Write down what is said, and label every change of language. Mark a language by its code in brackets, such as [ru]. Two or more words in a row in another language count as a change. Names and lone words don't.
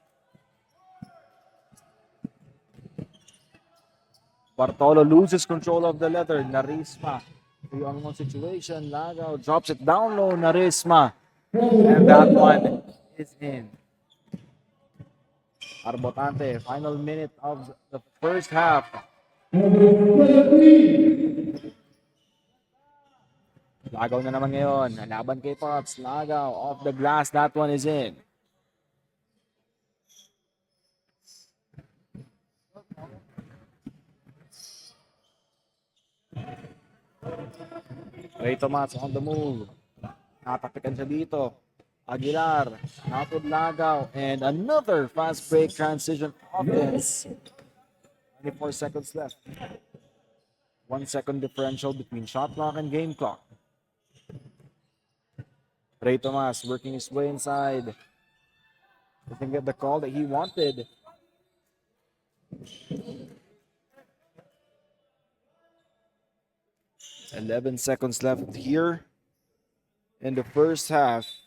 [en] Bartolo loses control of the leather. Narisma. 3-on-1 situation. Lagaw drops it down low. Narisma. And that one is in. Arbotante, final minute of the first half. [tl] Lagaw na naman ngayon. Laban kay [en] Potts. Lagaw off the glass. That one is in. Ray Tomas on the move. [tl] Natapikan siya dito. Aguilar, Natod Lagaw, [en] and another fast break transition offense. 24 seconds left. 1 second differential between shot clock and game clock. Ray Tomas working his way inside. Doesn't get the call that he wanted. "11 seconds left here in the first half."